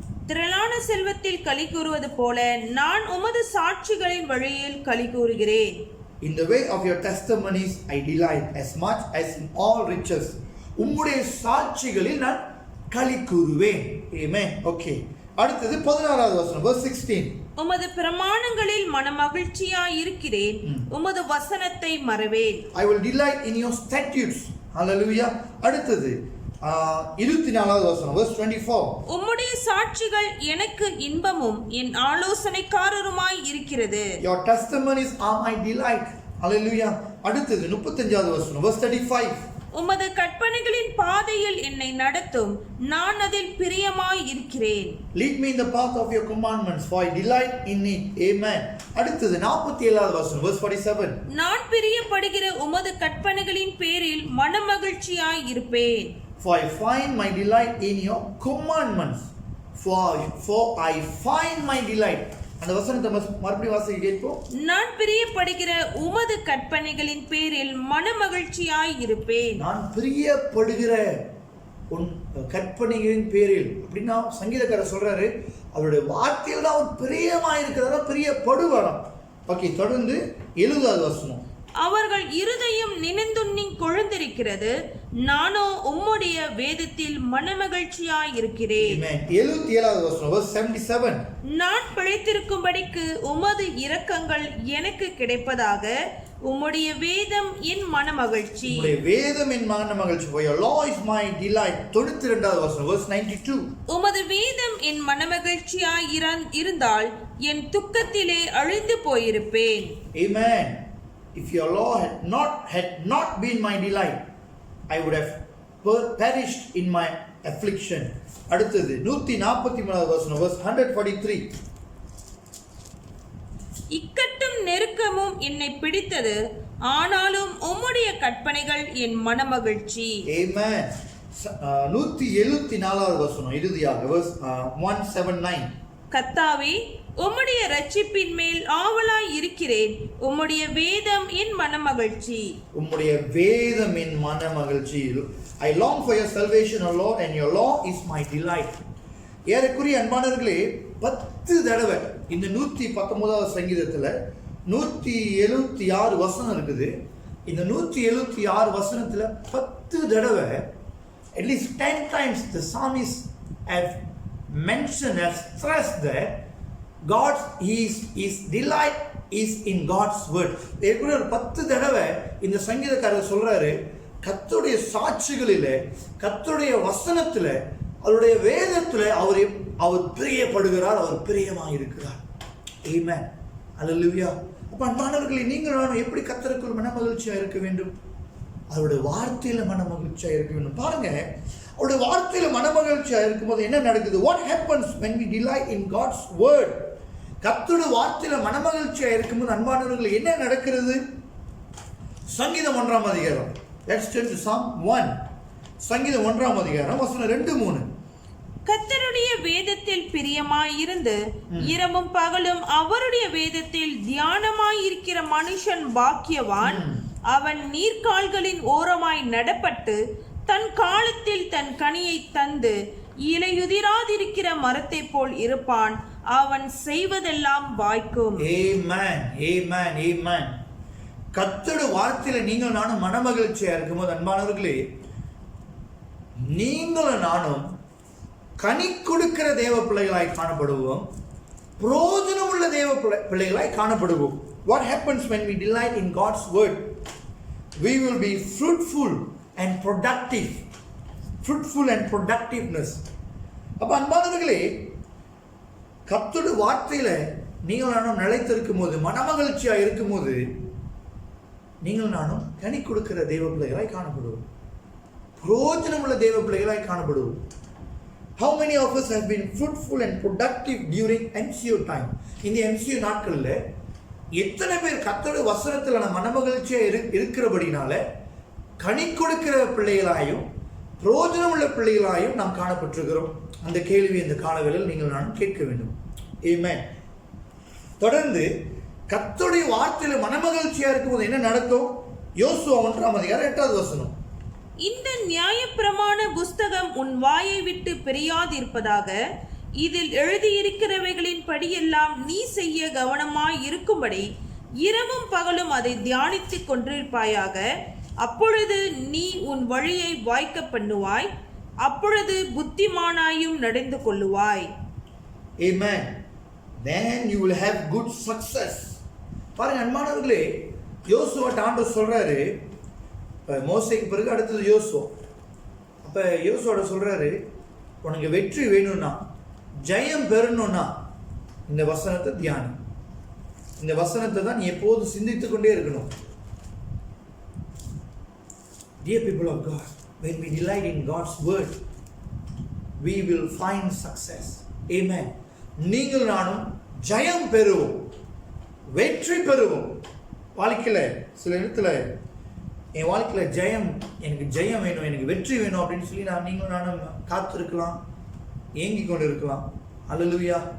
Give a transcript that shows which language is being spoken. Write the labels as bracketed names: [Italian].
[Tamil] திரளான செல்வத்தில் களி கூறுவது போல நான் உமது சாட்சிகளின் வழியில் களி கூறுகிறேன். [English] In the way of your testimonies I delight as much as in all riches. [Tamil] உம்முடைய சாட்சிகளில் நான் களி கூறுவேன். [English] Amen. Okay. [Tamil] அடுத்தது 16வது வசனம், [English] verse 16. [Tamil] உமது பிரமாணங்களில் மனமகிழ்ச்சியாய் இருக்கிறேன், உமது வசனத்தை மறவேன். [English] I will delight in your statutes. Hallelujah. [Tamil] அடுத்தது 24வது வசனம், [English] verse 24. [Tamil] உம்முடைய சாட்சிகள் எனக்கு இன்பமும் என் ஆலோசனைக்காரருமாய் இருக்கிறது. [English] Your testimonies are my delight. Hallelujah. [Tamil] அடுத்தது 35வது வசனம், [English] verse 35. [Tamil] உமது கற்பனைகளின் பாதையில் என்னை நடத்தும், நான் அதில் பிரியமாய் இருக்கிறேன். [English] Lead me in the path of your commandments, for I delight in it. Amen. [Tamil] அடுத்தது 47வது வசனம், [English] verse 47. [Tamil] நான் பிரியப்படுகிற உமது கற்பனைகளின் பேரில் மனமகிழ்ச்சியாய் இருப்பேன். [English] For I find my delight in your commandments. For I find my delight. [Tamil] அந்த வசனத்தை மறுபடியும் வாசிக்க கேட்போம். நான் பிரியப்படுகிற உமது கற்பனைகளின் பேரில் மனமகிழ்ச்சியாய் இருப்பேன். நான் பிரியப்படுகிற உன் கற்பனைகளின் பேரில் அப்படின்னா சங்கீதக்காரர் சொல்றாரு, அவருடைய வார்த்தையில் தான் அவர் பிரியமாய் இருக்கிறதா, பிரியப்படுவாராம். ஓகே, தொடர்ந்து 70வது வசனம். அவர்கள் இருதயம் நினைந்துண்ணி கொழுந்திருக்கிறது, நானோ உம்முடைய வேதத்தில் மனமகிழ்ச்சியாய் இருக்கிறேன். 77வது வசனம், [English] verse 77. [Tamil] நான் பிழைத்திருக்கும்படிக்கு உமது இரக்கங்கள் எனக்கு கிடைப்பதாக, உம்முடைய வேதம் என் மனமகிழ்ச்சி. உம்முடைய வேதம் என் மனமகிழ்ச்சி. [English] For your law is my delight. [Tamil] 92வது வசனம், [English] verse 92. [Tamil] உமது வேதம் என் மனமகிழ்ச்சியாய் இருந்தால் என் துக்கத்திலே அழிந்து போயிருப்பேன். [English] Amen. If your law had not been my delight, I would have perished in my affliction. [Tamil] அடுத்தது 143வது வசனம், [English] verse 143. [Tamil] இக்கட்டும் நெருக்கமும் என்னை பிடித்தது, ஆனாலும் உம்முடைய கற்பனைகள் என் மனமகிழ்ச்சி. [English] Amen. [Tamil] 174வது வசனம் இறுதியாக, [English] verse 179. [Tamil] கர்த்தாவே, உம்முடைய இரட்சிப்பின் மேல் ஆவலாய் இருக்கிறேன், உம்முடைய வேதம் என் மனமகிழ்ச்சி. உம்முடைய வேதம் என் மனமகிழ்ச்சி. [English] I long for your salvation, O Lord, and your law is my delight. [Tamil] ஏறக்குறைய அன்பானவர்களே 10 தடவை இந்த 119வது சங்கீதத்துல 176 வசனம் இருக்குது. இந்த 176 வசனத்துல 10 தடவை, [English] at least 10 times the psalmist have mentioned, have stressed that his delight is in God's word. [Tamil] ஏற்கனவே ஒரு 10 தடவை இந்த சங்கீதக்காரர் சொல்றாரு, கர்த்தருடைய சாட்சிகளிலே, கர்த்தருடைய வசனத்திலே, அவருடைய வேதத்திலே அவர் பிரியப்படுகிறார், அவர் பிரியமாக இருக்கிறார். ஆமென். அல்லேலூயா. அப்ப அன்பானவர்களே, நீங்கள் நான் எப்படி கர்த்தருக்குள் மனமகிழ்ச்சியா இருக்க வேண்டும்? அவருடைய வார்த்தையில மனமகிழ்ச்சியா இருக்க வேண்டும். பாருங்க, அவருடைய வார்த்தையில மனமகிழ்ச்சியா இருக்கும்போது என்ன நடக்குது? [English] What happens when we delight in God's word? [Tamil] கர்த்தருடைய வார்த்தையில மனமகிழ்ச்சியா இருக்கும்போது அன்பானவர்களே என்ன நடக்கிறது? சங்கீதம் 1ஆம் அதிகாரம். [English] Let's turn to Psalm 1. [Tamil] சங்கீதம் 1ஆம் அதிகாரம் வசனம் 2-3. கர்த்தருடைய வேதத்தில் பிரியமாயிருந்து இரவும் பகலும் அவருடைய வேதத்தில் தியானமாயிருக்கிற மனுஷன் பாக்கியவான். அவன் நீர்க்கால்களின் ஓரமாய் நடப்பட்டு தன் காலத்தில் தன் கனியை தந்து இலையுதிராதிருக்கிற மரத்தை போல் இருப்பான். அவன் செய்வதெல்லாம் வாய்க்கும். ஆமென், ஆமென், ஆமென். கர்த்தருடைய வார்த்தையில நீங்கள் நானும் மனமகிழ்ச்சியா இருக்கும்போது அன்பானவர்களே, நீங்களும் நானும் கனி கொடுக்கிற தேவ பிள்ளைகளாய் காணப்படுவோம், பிரயோஜனம் உள்ள தேவ பிள்ளைகளாய் காணப்படுவோம். [English] What happens when we delight in God's word? We will be fruitful and productive. Fruitful and productiveness. [Tamil] அப்ப அன்பானவர்களே, கர்த்தருடைய வார்த்தையில நீங்கள் நானும் நிலைத்திருக்கும் போது, மனமகிழ்ச்சியா இருக்கும் போது, நீங்கள் நானும் கனி கொடுக்கிற தேவ பிள்ளைகளாய் காணப்படுவோம், பிரயோஜனம் உள்ள தேவ பிள்ளைகளாய் காணப்படுவோம். [English] How many of us have been fruitful and productive during MCO time? [Tamil] இந்த MCO நாட்களில் எத்தனை பேர் கர்த்தருடைய வசனத்தில் மனமகிழ்ச்சியா இருக்கிறபடினால கனி கொடுக்கிற பிள்ளைகளாயும் பிரயோஜனம் உள்ள பிள்ளைகளாயும் நாம் காணப்பட்டிருக்கிறோம்? அந்த கேள்வி இந்த காலவேளையில் நீங்கள் நான் கேட்க வேண்டும். ஆமென். தொடர்ந்து கர்த்தருடைய வார்த்தையில மனமகிழ்ச்சியா இருக்கும்போது என்ன நடக்கும்? யோசுவா 1:8. இந்த நியாயப்பிரமாண புஸ்தகம் உன் வாயை விட்டு பிரியாதிருப்பதாக, இதில் எழுதியிருக்கிறவைகளின் படியெல்லாம் நீ செய்ய கவனமாய் இருக்கும்படி இரவும் பகலும் அதை தியானித்துக் கொண்டிருப்பாயாக. அப்பொழுது நீ உன் வழியை வாய்க்க பண்ணுவாய், அப்பொழுது புத்திமானாயும் நடந்து கொள்ளுவாய். [English] Amen. Then you will have good success. [Tamil] பாருங்க அன்பானவர்களே, யோசுவா ஆண்டவர் சொல்றாரு, மோசேக்கு பிறகு அடுத்தது யோசுவா. அப்ப யோசுவாட சொல்றாரு, உனக்கு வெற்றி வேணும்னா, ஜெயம் பெறணும்னா இந்த வசனத்தை தியானி. இந்த வசனத்தை தான் நீ எப்போதும் சிந்தித்துக் கொண்டே இருக்கணும். [English] Dear people of God, when we delight in God's word, we will find success. Amen. [Tamil] நீங்கள் நானும் ஜெயம் பெறுவோம், வெற்றி பெறுவோம். வாழ்க்கையில் சில இடத்துல என் வாழ்க்கையில் எனக்கு ஜெயம் வேணும், எனக்கு வெற்றி வேணும் அப்படின்னு சொல்லி நீங்களும் நானும் காத்திருக்கலாம், ஏங்கி கொண்டு இருக்கலாம். அல்லேலூயா.